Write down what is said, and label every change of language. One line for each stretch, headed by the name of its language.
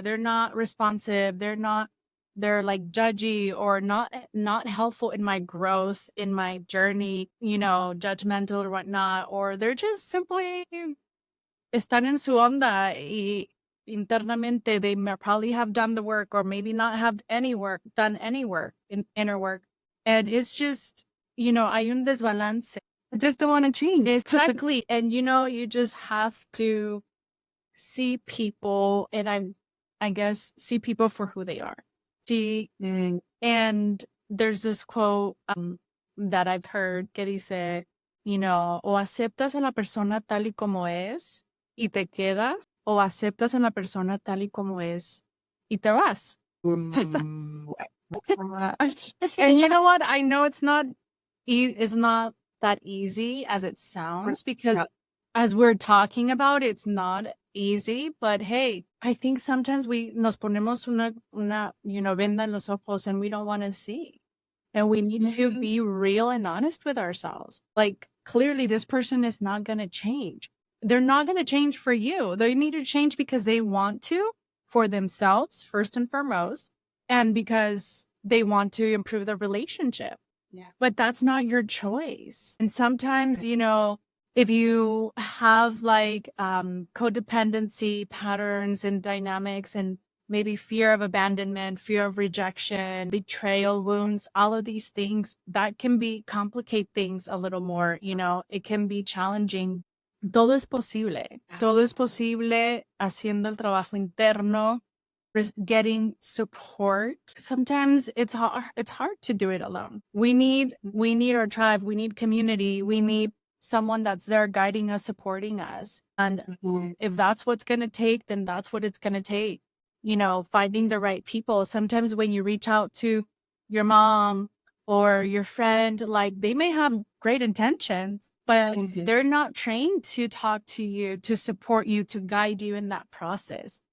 English: They're not responsive. They're like judgy or not helpful in my growth, in my journey, judgmental or whatnot, or they're just simply
Spanish: están en su onda y internamente
English: they probably have done the work or maybe not have done any work, inner work. And it's just,
Spanish: hay un desbalance.
English: I just don't want to change. Exactly. And, you just have to see people, and I guess see people for who they are. And there's this quote that I've heard
Spanish: que dice, o aceptas a la persona tal y como es y te quedas, o aceptas a la persona tal y como es y te vas.
English: And you know what? I know it's not that easy as it sounds, because as we're talking about, it's not easy. But hey, I think sometimes we
Spanish: nos ponemos una venda en los ojos
English: and we don't want to see. And we need to be real and honest with ourselves. Like, clearly this person is not going to change. They're not going to change for you. They need to change because they want to, for themselves, first and foremost, and because they want to improve the relationship. Yeah. But that's not your choice. And sometimes, if you have like codependency patterns and dynamics and maybe fear of abandonment, fear of rejection, betrayal wounds, all of these things, that can complicate things a little more. It can be challenging.
Spanish: Todo es posible. Todo es posible haciendo el trabajo interno,
English: getting support. Sometimes it's hard to do it alone. We need our tribe. We need community. We need someone that's there guiding us, supporting us. And if that's what's going to take, then that's what it's going to take. finding the right people. Sometimes when you reach out to your mom or your friend, like they may have great intentions, but they're not trained to talk to you, to support you, to guide you in that process.